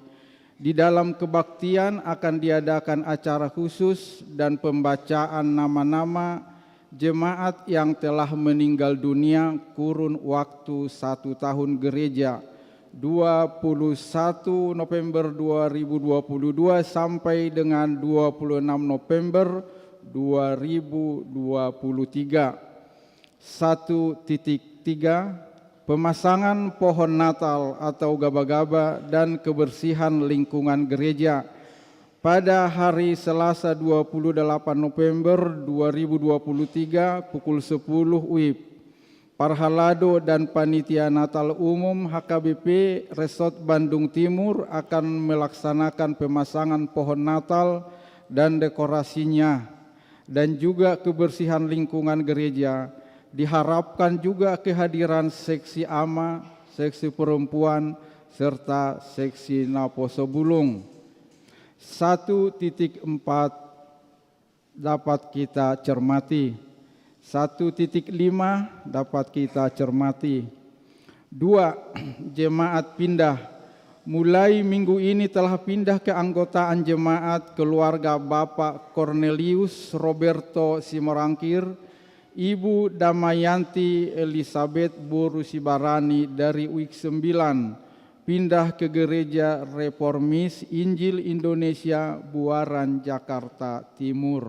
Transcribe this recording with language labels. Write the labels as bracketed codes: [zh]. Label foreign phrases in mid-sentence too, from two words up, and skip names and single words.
[id] Di dalam kebaktian akan diadakan acara khusus dan pembacaan nama-nama jemaat yang telah meninggal dunia kurun waktu 1 tahun gereja 21 November 2022 sampai dengan 26 November 2023. 1.3 Pemasangan pohon Natal atau gaba-gaba dan kebersihan lingkungan gereja pada hari Selasa 28 November 2023 pukul 10 WIB. Parhalado dan Panitia Natal Umum HKBP Resort Bandung Timur akan melaksanakan pemasangan pohon Natal dan dekorasinya dan juga kebersihan lingkungan gereja. Diharapkan juga kehadiran seksi ama, seksi perempuan, serta seksi Naposo Bulung. 1.4 dapat kita cermati. 1.5 dapat kita cermati. 2. Jemaat pindah. Mulai minggu ini telah pindah keanggotaan jemaat keluarga Bapak Cornelius Roberto Simorangkir, Ibu Damayanti Elizabeth Boru Sibarani dari UIK 9 pindah ke Gereja Reformis Injil Indonesia Buaran Jakarta Timur.